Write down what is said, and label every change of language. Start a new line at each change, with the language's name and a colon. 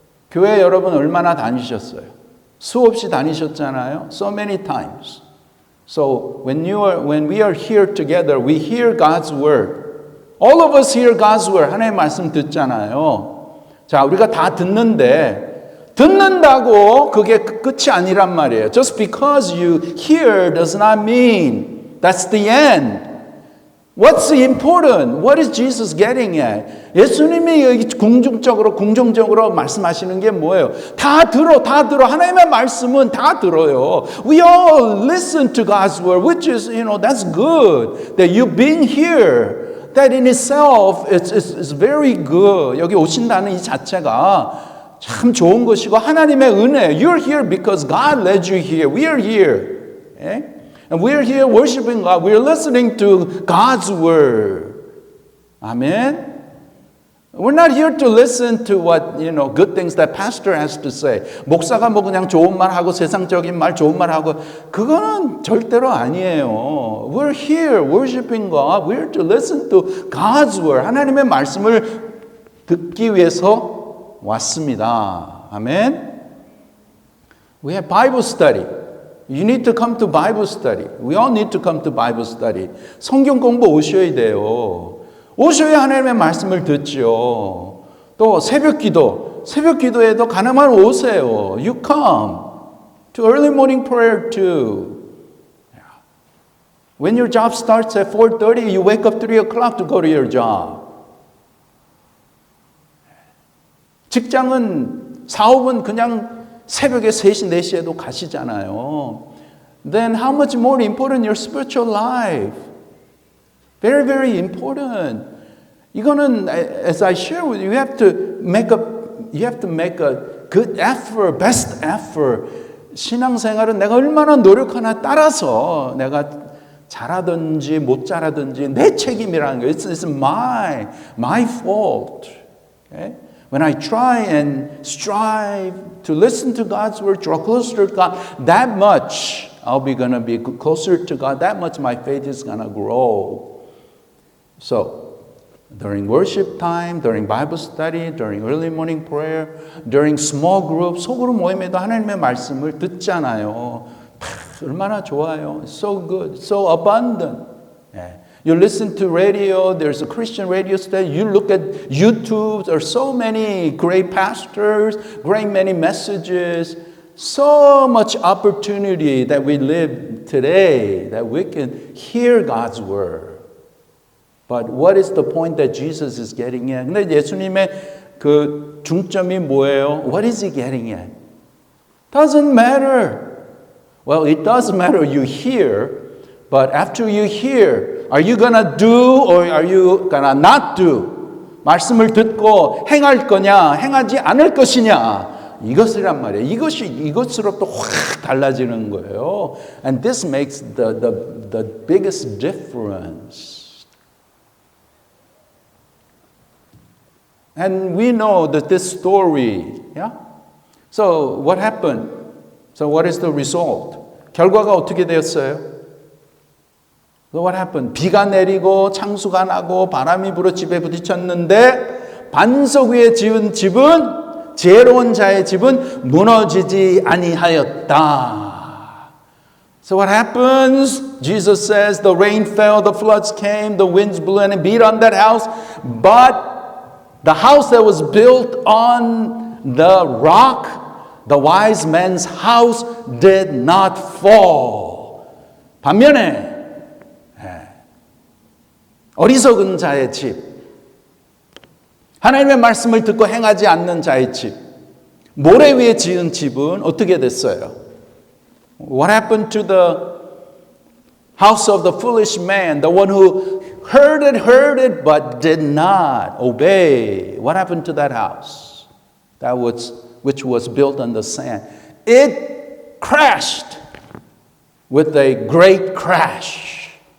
Korean: 교회 여러분 얼마나 다니셨어요? 수없이 다니셨잖아요.
English: So many times. So when we are here together, we hear God's word. All of us hear God's word.
Korean: 하나님의 말씀 듣잖아요. 자, 우리가 다 듣는다고 그게 끝이 아니란 말이에요.
English: Just because you hear does not mean that's the end. What's important? What is Jesus getting at?
Korean: 예수님이 궁중적으로 말씀하시는 게 뭐예요? 다 들어. 하나님의 말씀은 다 들어요.
English: We all listen to God's word, which is, that's good. That you've been here. That in itself is very good.
Korean: 여기 오신다는 이 자체가 참 좋은 것이고 하나님의 은혜.
English: You're here because God led you here. We are here. And we are here worshiping God. We are listening to God's word. Amen. We're not here to listen to what, good things that pastor has to say.
Korean: 목사가 뭐 그냥 좋은 말 하고 세상적인 말 좋은 말 하고 그거는 절대로 아니에요.
English: We're here worshiping God. We're here to listen to God's word.
Korean: 하나님의 말씀을 듣기 위해서 왔습니다.
English: 아멘. We have Bible study. You need to come to Bible study. We all need to come to Bible study.
Korean: 성경 공부 오셔야 돼요. 오셔야 하나님의 말씀을 듣죠. 또 새벽 기도에도 가능하면 오세요.
English: You come to early morning prayer too. When your job starts at 4:30, you wake up 3 o'clock to go to your job.
Korean: 직장은 사업은 그냥 새벽에 3시, 4시에도 가시잖아요.
English: Then how much more important your spiritual life? Very, very important.
Korean: 이거는
English: as I share with you, you have to make a good effort, best effort.
Korean: 신앙생활은 내가 얼마나 노력하나 따라서 내가 잘하든지 못 잘하든지 내 책임이라는 거예요.
English: It's my fault. Okay? When I try and strive to listen to God's word, draw closer to God, that much I'll be going to be closer to God. That much my faith is going to grow. So, during worship time, during Bible study, during early morning prayer, during small group,
Korean: 소그룹 모임에도 하나님의 말씀을 듣잖아요. 얼마나 좋아요.
English: So good, so abundant. You listen to radio, there's a Christian radio station, you look at YouTube, there are so many great pastors, great many messages, so much opportunity that we live today that we can hear God's word. But what is the point that Jesus is getting at?
Korean: 근데 예수님의 그 중점이 뭐예요?
English: What is he getting at? Doesn't matter. Well, it does matter you hear, but after you hear, are you gonna do or are you gonna not do?
Korean: 말씀을 듣고 행할 거냐, 행하지 않을 것이냐? 이것이란 말이에요. 이것으로 또 확 달라지는 거예요.
English: And this makes the biggest difference. And we know that this story, yeah? So what happened? So what is the result?
Korean: 결과가 어떻게 되었어요?
English: So what happened?
Korean: 비가 내리고 창수가 나고 바람이 불어 집에 부딪혔는데 반석 위에 지은 집은 지혜로운 자의 집은 무너지지 아니하였다.
English: So what happens? Jesus says the rain fell, the floods came, the winds blew and it beat on that house, but the house that was built on the rock, the wise man's house, did not fall.
Korean: 반면에 어리석은 자의 집, 하나님의 말씀을 듣고 행하지 않는 자의 집, 모래 위에 지은 집은 어떻게 됐어요?
English: What happened to the house of the foolish man, the one who heard it, but did not obey? What happened to that house? Which was built on the sand. It crashed with a great crash.